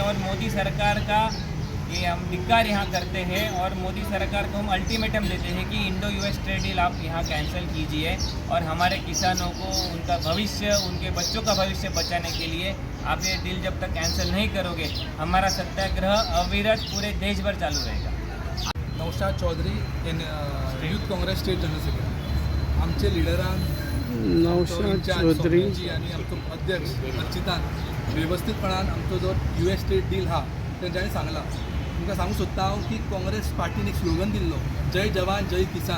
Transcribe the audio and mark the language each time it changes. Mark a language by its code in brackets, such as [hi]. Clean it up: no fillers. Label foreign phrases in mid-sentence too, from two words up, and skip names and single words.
[hi] और मोदी सरकार का ये हम धिक्कार यहाँ करते हैं और मोदी सरकार को हम अल्टीमेटम देते हैं कि [en] Indo-US trade deal [hi] आप यहाँ कैंसिल कीजिए और हमारे किसानों को उनका भविष्य, उनके बच्चों का भविष्य बचाने के लिए आप ये डील जब तक कैंसिल नहीं करोगे हमारा सत्याग्रह अविरत पूरे देश भर चालू रहेगा. [en] नौशाद चौधरी Youth Congress State General Secretary. [kok] आमचे लिडरान [en] नौशाद चौधरी [kok] आणि आमचो अध्यक्ष अर्चितान व्यवस्थितपणान आमचो जो [en] US trade deal [kok] हा तेंच्यांनी सांगला. तुमकां सांगूंक सोदता हांव की काँग्रेस पार्टीन एक स्लोगन दिल्लो, [hi] जय जवान जय किसान.